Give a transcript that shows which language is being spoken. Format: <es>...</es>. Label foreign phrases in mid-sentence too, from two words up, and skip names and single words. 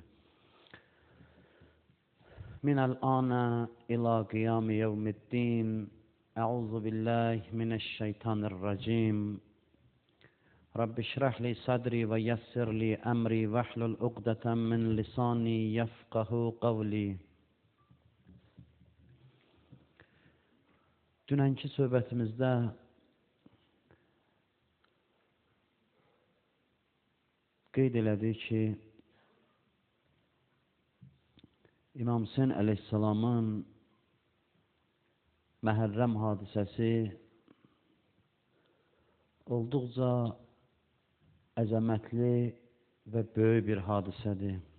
<ar>من الآن إلى قيام يوم الدين أعوذ بالله من الشيطان الرجيم رب اشرح لي صدري ويسر لي أمري واحلل عقدة من لساني يفقه قولي.</ar> <az>Dünənki söhbətimizdə qeyd elədik ki, İmam Hüseyn əleyhissalamın Məhərrəm hadisəsi olduqca əzəmətli və böyük bir hadisədir.</az>